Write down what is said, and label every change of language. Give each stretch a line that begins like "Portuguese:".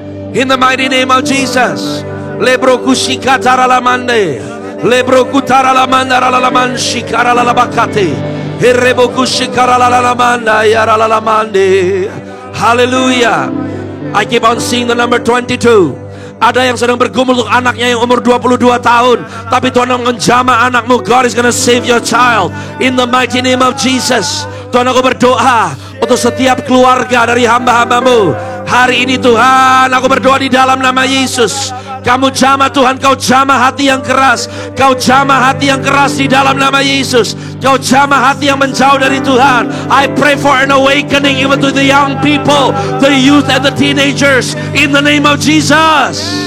English: In the mighty name of Jesus. Lebro kushikatara la mande. Lebro kutara la mandara la manshikara la bakate. Herebo kushikara la manda yara la mande. Hallelujah. I keep on seeing the number 22.
Indonesian: Ada yang sedang bergumul untuk anaknya yang umur 22 tahun, tapi Tuhan menjamah anakmu.
English: God is gonna save your child in the mighty name of Jesus.
Indonesian: Tuhan, aku berdoa untuk setiap keluarga dari hamba-hambamu hari ini Tuhan. Aku berdoa di dalam nama Yesus, kamu jamah Tuhan, kau jamah hati yang keras, kau jamah hati yang keras di dalam nama Yesus. Kau jamah hati yang menjauh dari Tuhan.
English: I pray for an awakening even to the young people, the youth and the teenagers, in the name of Jesus.